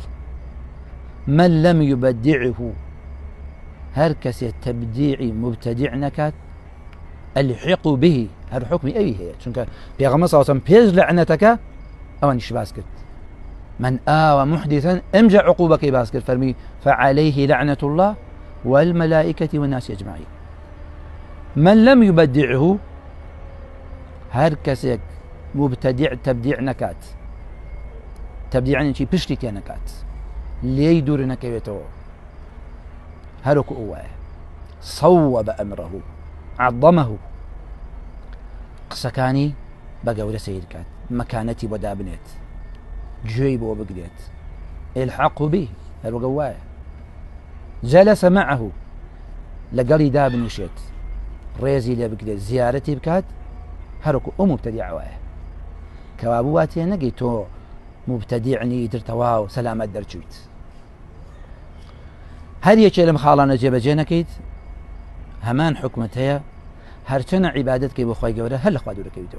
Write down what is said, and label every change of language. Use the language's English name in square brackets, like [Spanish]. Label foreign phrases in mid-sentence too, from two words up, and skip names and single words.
[Arabic] من لم يبدعه، [Central Kurdish] هەر کەسێ تەبدیعی مبتەدیع نەکات، [Arabic] الحقوا به، [Central Kurdish] هەر حکمی ئەوی هەیە، چونکە پێغەمبەر صلی الله عليه وسلم پێش لەعنەتەکە ئەوانیش باس کرد. [Arabic] من آوى محدثا [Central Kurdish] ئەمجا عقوبەکەی باس کرد، فەرمی [Arabic] فعليه لعنة الله والملائكة والناس أجمعين. من لم يبدعه، [Central Kurdish] هر کەسێک مبتدع تبديع نكات، تبديع يعني پشتی تێ نەکات، لێی دوور نەکەوێتەوە، هەروەکو ئەوایە. [Arabic] صوب أمره، عظمه، [Central Kurdish] قسەکانی بە گەورە سەیر کات، مەکانەتی بۆ دابنێت، گوێی بۆ بگرێت. [Arabic] الحق به، [Central Kurdish] هەروەکو ئەوایە. [Arabic] جلس معه، [Central Kurdish] لەگەڵی دابنیشێت، ڕێزی لێ بگرێت، زیارەتی بکات، هەروەکو ئەو مبتەدیع وایە. کەوابوو واتێ نەگەی تۆ مبتەدیعنی درتەوا و سەلامەت دەرچویت. هەر یەکێ لەم خاڵانە جێبەجێ نەکەیت، هەمان حکمت هەیە، هەرچەنە عیبادەتکەی بۆ خۆی گەورە هەر لە خوا دوورەکەویتەوە.